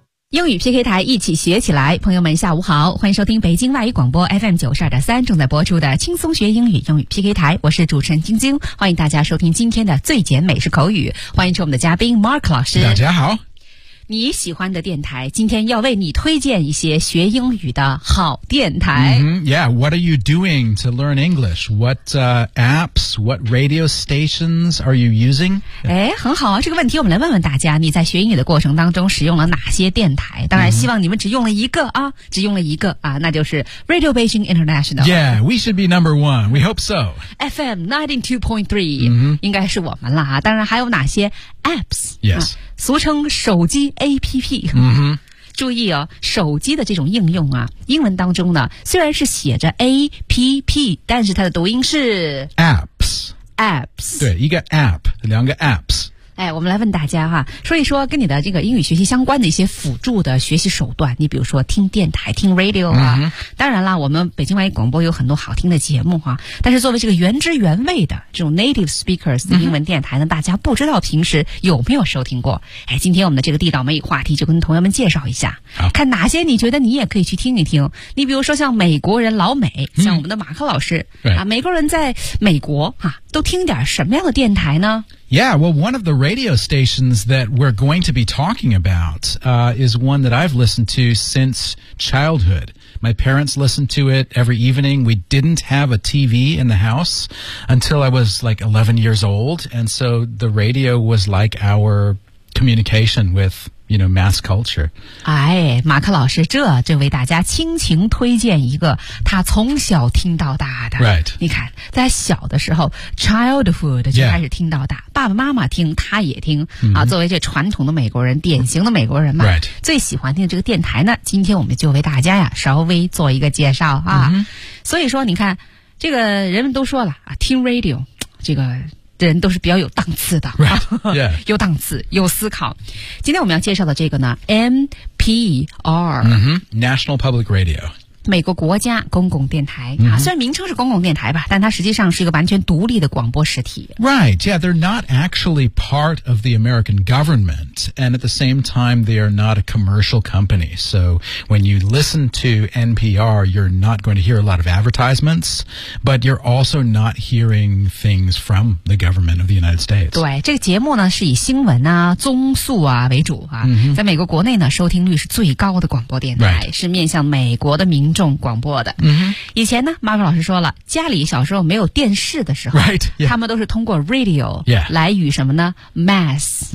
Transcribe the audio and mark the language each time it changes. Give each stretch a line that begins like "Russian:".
Chinese: 英语 PK 台一起学起来，朋友们下午好，欢迎收听北京外语广播 FM92.3 正在播出的轻松学英语英语 PK 台，我是主持人晶晶，欢迎大家收听今天的最简美式口语，欢迎出我们的嘉宾 Mark 老师。大家好，你喜欢的电台今天要为你推荐一些学英语的好电台。
English: Yeah, what are you doing to learn English? What apps, what radio stations are you using?
Chinese: 诶，很好啊，这个问题我们来问问大家，你在学英语的过程当中使用了哪些电台？当然希望你们只用了一个啊，只用了一个啊，那就是 Radio Beijing International.
English: Yeah, we should be number one. We hope so. FM 92.3,、 mm-hmm.
Chinese: 应该是我们了啊，当然还有哪些 apps?
English: Yes.、
Chinese: 啊俗称手机 APP、 mm-hmm. 注意哦，手机的这种应用啊，英文当中呢虽然是写着 APP， 但是它的读音是
English: Apps Apps，
Chinese: 对，一个 App， 两个 Apps。哎，我们来问大家哈，说一说跟你的这个英语学习相关的一些辅助的学习手段，你比如说听电台，听 Radio 啊、 mm-hmm. 当然啦，我们北京外语广播有很多好听的节目哈，但是作为这个原汁原味的这种 native speakers 的英文电台呢、mm-hmm. 大家不知道平时有没有收听过。哎，今天我们的这个地道美语话题就跟同学们介绍一下、 oh. 看哪些你觉得你也可以去听一听，你比如说像美国人老美、mm-hmm. 像我们的马克老师、
English: right.
Chinese: 啊，美国人在美国啊，都听点什么样的电台呢？
English: Yeah, well, one of the radio stations that we're going to be talking about, is one that I've listened to since childhood. My parents listened to it every evening. We didn't have a TV in the house until I was like 11 years old. And so the radio was like our communication with, you know, mass culture.
Chinese: 哎，马克老师，这就为大家倾情推荐一个他从小听到大的。
English: Right.
Chinese: 你看，在小的时候 ,childhood 就开始听到大。
English: Yeah.
Chinese: 爸爸妈妈听，他也听、mm-hmm. 啊。作为这传统的美国人，典型的美国人嘛，
English: right.
Chinese: 最喜欢听的这个电台呢，今天我们就为大家呀稍微做一个介绍啊。 Mm-hmm. 所以说，你看，这个人们都说了啊，听 radio， 这个人都是比较有档次的，
English: right. yeah.
Chinese: 有档次，有思考。今天我们要介绍的这个呢 ，NPR、
English: mm-hmm. National Public Radio。
Chinese: 美国国家公共电台、 mm-hmm. 啊，虽然名称是公共电台吧，但它实际上是一个完全独立的广播实体。
English: Right, yeah, they're not actually part of the American government, and at the same time, they are not a commercial company. So when you listen to NPR, you're not going to hear a lot of advertisements, but you're also not hearing things from the government of the United States.
Chinese: 对，这个节目呢是以新闻啊、综述啊为主啊， mm-hmm. 在美国国内呢收听率是最高的广播电台，
English: right.
Chinese: 是面向美国的民。众广播的、 mm-hmm. 以前呢 Mark 老师说了，家里小时候没有电视的时候
English: right,、yeah.
Chinese: 他们都是通过 radio、
English: yeah.
Chinese: 来与什么呢 mass、